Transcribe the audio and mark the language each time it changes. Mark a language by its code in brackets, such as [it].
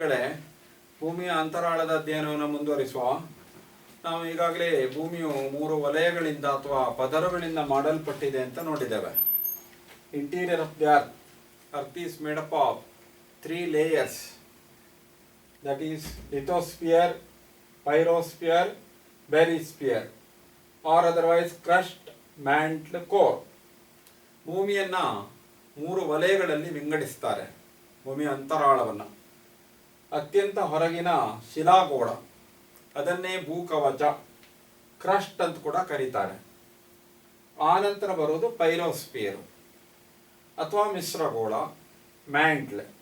[kn] ಭೂಮಿಯ ಅಂತರಾಳದ ಅಧ್ಯಯನವನ್ನು ಮುಂದುವರಿಸುವ. ನಾವು ಈಗಾಗಲೇ ಭೂಮಿಯು 3 ವಲಯಗಳಿಂದ ಅಥವಾ ಪದರಗಳಿಂದ ಮಾಡಲ್ಪಟ್ಟಿದೆ ಅಂತ ನೋಡಿದ್ದೇವೆ. [en] Interior of the earth is made up of 3 layers, that is lithosphere, pyrosphere, barysphere, or otherwise crust, mantle, core. [kn] ಭೂಮಿಯನ್ನು 3 ವಲಯಗಳಲ್ಲಿ ವಿಂಗಡಿಸ್ತಾರೆ. ಭೂಮಿಯ ಅಂತರಾಳವನ್ನು ಅತ್ಯಂತ ಹೊರಗಿನ ಶಿಲಾಗೋಳ, ಅದನ್ನೇ ಭೂಕವಚ, ಕ್ರಸ್ಟ್ ಅಂತ ಕೂಡ ಕರೀತಾರೆ. ಆನಂತರ ಬರೋದು ಪೈರೋಸ್ಪಿಯರು ಅಥವಾ ಮಿಶ್ರಗೋಳ, ಮ್ಯಾಂಟ್ಲ್.